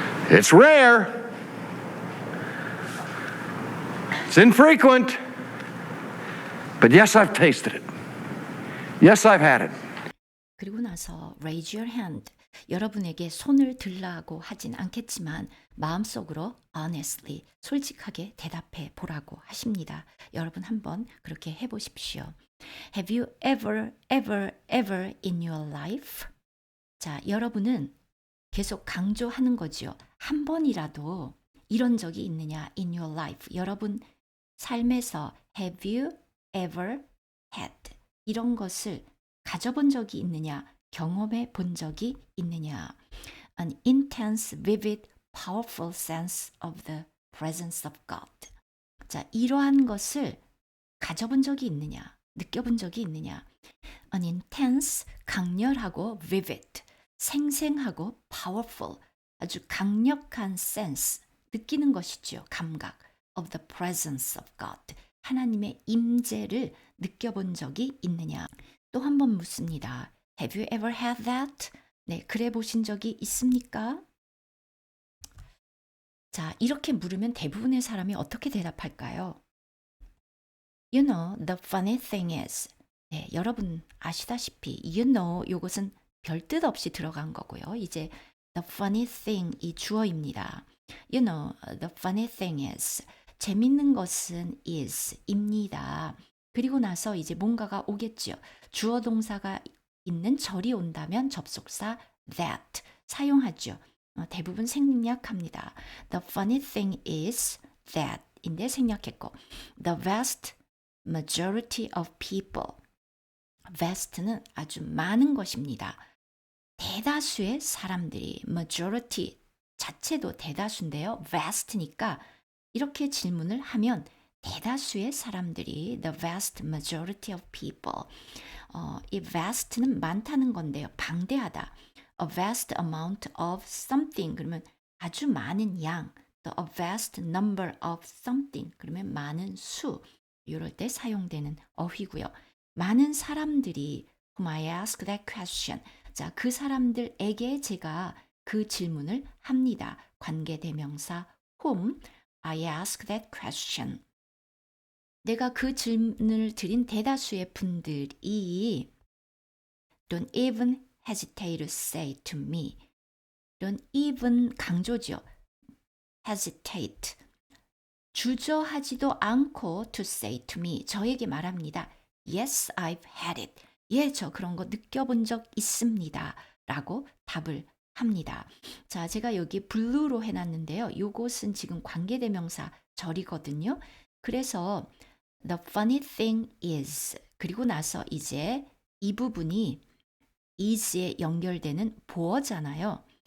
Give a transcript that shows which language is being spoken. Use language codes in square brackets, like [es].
[en] It's rare. It's infrequent. But yes, I've tasted it. Yes, I've had it. [ko] 그리고 나서 [en] raise your hand. [ko] 여러분에게 손을 들라고 하진 않겠지만 마음속으로 [en] honestly, [ko] 솔직하게 대답해 보라고 하십니다. 여러분 한번 그렇게 해보십시오. [en] Have you ever in your life? [ko] 자, 여러분은 계속 강조하는 거죠. 한 번이라도 이런 적이 있느냐 [en] in your life. [ko] 여러분 삶에서 [en] have you ever had [ko] 이런 것을 가져본 적이 있느냐, 경험해 본 적이 있느냐. [en] An intense, vivid, powerful sense of the presence of God. [ko] 자, 이러한 것을 가져본 적이 있느냐, 느껴본 적이 있느냐. [en] An intense, [ko] 강렬하고 [en] vivid, [ko] 생생하고 [en] powerful, [ko] 아주 강력한 [en] sense, [ko] 느끼는 것이죠. 감각 [en] of the presence of God. [ko] 하나님의 임재를 느껴본 적이 있느냐. 또 한 번 묻습니다. [en] Have you ever had that? [ko] 네, 그래 보신 적이 있습니까? 자, 이렇게 물으면 대부분의 사람이 어떻게 대답할까요? [en] You know, the funny thing is. [ko] 네, 여러분 아시다시피 [en] you know [ko] 이것은 별 뜻 없이 들어간 거고요. 이제 [en] the funny thing [ko] 이 주어입니다. [en] You know, the funny thing is. [ko] 재밌는 것은 is입니다. 그리고 나서 이제 뭔가가 오겠죠. 주어 동사가 있는 절이 온다면 접속사 that 사용하죠. 대부분 생략합니다. [en] The funny thing is that [ko] 인데 생략했고 [en] The vast majority of people. [ko] vast는 아주 많은 것입니다. 대다수의 사람들이 majority 자체도 대다수인데요. vast니까 이렇게 질문을 하면 대다수의 사람들이 [en] the vast majority of people. [ko] 이 vast는 많다는 건데요. 방대하다. [en] a vast amount of something [ko] 그러면 아주 많은 양. [en] a vast number of something [ko] 그러면 많은 수. 이럴 때 사용되는 어휘고요. 많은 사람들이 [en] whom I ask that question. [ko] 자, 그 사람들에게 제가 그 질문을 합니다. [en] 관계대명사 whom I ask that question. [ko] 내가 그 질문을 드린 대다수의 분들이 [en] don't even hesitate to say to me. don't even 강조죠. hesitate. [ko] 주저하지도 않고 [en] to say to me. [ko] 저에게 말합니다. [en] Yes, I've had it. [ko] 예, 저 그런 거 느껴본 적 있습니다. 라고 답을 합니다. 자, 제가 여기 blue로 해놨는데요. 요것은 지금 관계대명사 절이거든요. 그래서 [en] the funny thing is [ko] 그리고 나서 이제 이 부분이 is에 연결되는 보어잖아요.